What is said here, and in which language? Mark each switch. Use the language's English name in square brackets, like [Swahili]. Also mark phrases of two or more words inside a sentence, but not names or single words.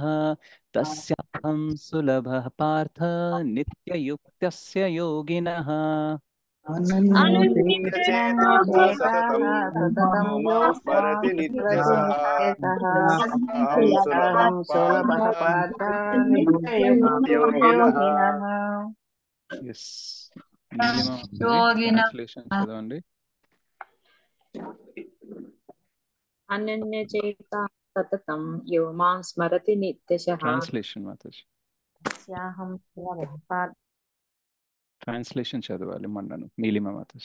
[Sanskrit] तस्याहं सुलभः पार्थ नित्ययुक्तस्य योगिनः. अनन्यचेताः सततं यो मां स्मरति नित्यशः तस्याहं सुलभः पार्थ नित्ययुक्तयोगिनः [English] Yes. [Telugu] నీలిమ ట్రాన్స్లేషన్ చదవండి. [Sanskrit] అనన్యచేతా సతతం యో మాం స్మరతి నిత్యశః [Telugu] ట్రాన్స్లేషన్ మాతాజీ. [Sanskrit] తస్యాహం సులభః. [Telugu] ట్రాన్స్లేషన్ చదవాలి మన్నను నీలిమ మాతాజీ.